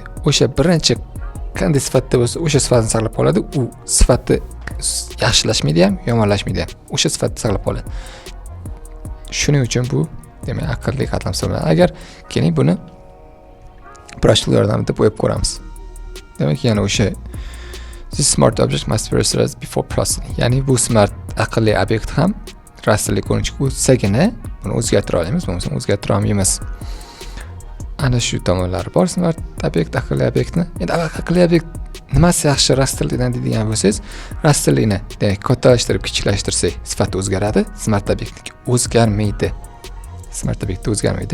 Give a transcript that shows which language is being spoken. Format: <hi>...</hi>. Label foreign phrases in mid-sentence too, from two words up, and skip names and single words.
<uz>O'sha birinchi qanday sifatda bo'lsa, o'sha sifatni saqlab qoladi. U sifati yaxshilashmaydi ham, yomonlashmaydi ham. O'sha sifatni saqlab qoladi. Shuning uchun bu demak aqlli qatlam hisoblanadi. Agar keling buni</uz> <en>brush tool</en> <uz>yordamida bo'yab ko'ramiz. Demak, yana o'sha</uz> <en>this smart object must be rasterized before processing.</en> <uz>Ya'ni bu smart aqlli obyekt ham rasterli ko'rinishga o'tsagina buni o'zgartira olamiz, bo'lmasa o'zgartira olmaymiz. Ana shu tomonlari bor smart obyekt, aqlli obyektni. Endi aqlli obyekt nimasi yaxshi rasterlidan deydigan bo'lsangiz, rasterlikni demak kattalashtirib, kichiklashtirsak sifati o'zgaradi, smart obyektniki o'zgarmaydi. smart obyektda o'zgarmaydi.</uz>